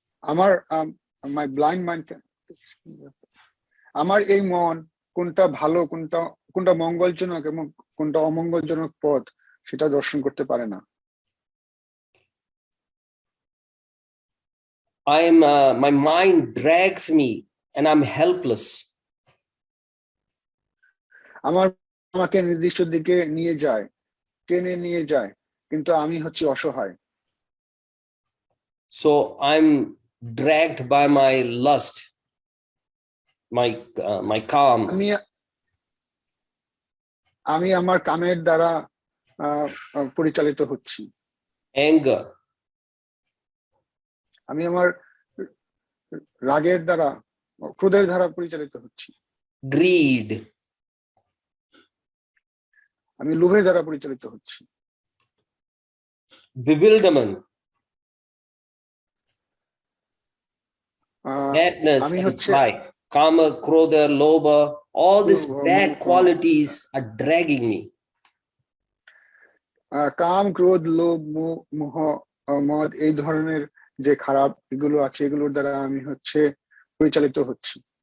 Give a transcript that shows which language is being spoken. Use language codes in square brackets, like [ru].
[bn] আমার [en] my blind mind [bn] আমার এই মন কোনটা ভালো কোনটা মঙ্গলজনক এবং কোনটা অমঙ্গলজনক পথ সেটা দর্শন করতে পারে না। [en] My mind drags me and I'm helpless. [bn] আমাকে নির্দিষ্ট দিকে নিয়ে যায়, টেনে নিয়ে যায়, কিন্তু আমি হচ্ছি অসহায়। [en] So I'm dragged by my lust, my calm. [bn] আমি আমার কামের দ্বারা পরিচালিত হচ্ছি। [en] Anger. [bn] আমি আমার রাগের দ্বারা, ক্রোধের দ্বারা পরিচালিত হচ্ছি। [en] Greed. [bn] আমি লোভের দ্বারা পরিচালিত হচ্ছি। [en] Bewilderment. Madness and pride. Kama, krodha, lobha, all these bad qualities are dragging me. [bn] কাম, ক্রোধ, লোভ, মোহ, মদ, এই ধরনের যে খারাপ এগুলো আছে এগুলোর দ্বারা আমি হচ্ছে পরিচালিত হচ্ছি।